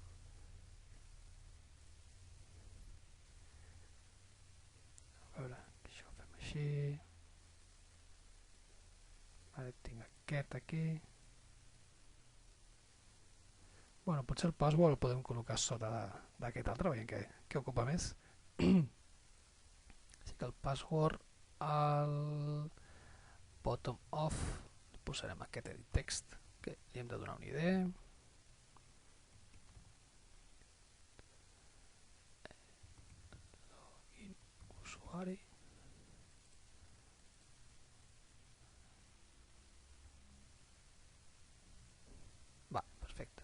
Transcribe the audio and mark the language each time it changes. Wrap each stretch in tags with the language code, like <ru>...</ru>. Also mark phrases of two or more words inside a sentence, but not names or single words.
<ca>A veure, això ho fem així. Ara tinc aquest aquí. Bueno, potser el password el podem col·locar sota d'aquest altre, veiem que ocupa més. Així que el password al</ca> <en>bottom of</en> <ca>posarem aquest</ca> <en>edit text,</en> <ca>que li hem de donar un ID. Login usuari. Va, perfecte.</ca>